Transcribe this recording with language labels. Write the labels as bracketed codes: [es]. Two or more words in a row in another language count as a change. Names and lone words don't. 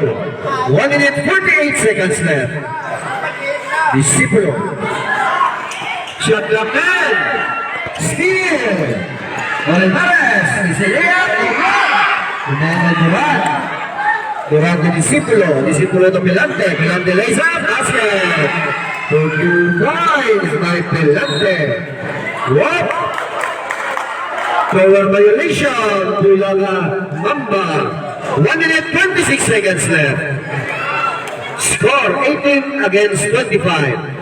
[en] 1 minute 48 seconds left. Discipulo. Shot clock in. Steal. Olivares. Is a layup. Remember Durant. Durant to Discipulo. Discipulo to Pilante. Pilante lays up. Basket. For 2 points by Pilante. What? Power violation to Mamba. 1 minute 26 seconds left. Score 18 against 25.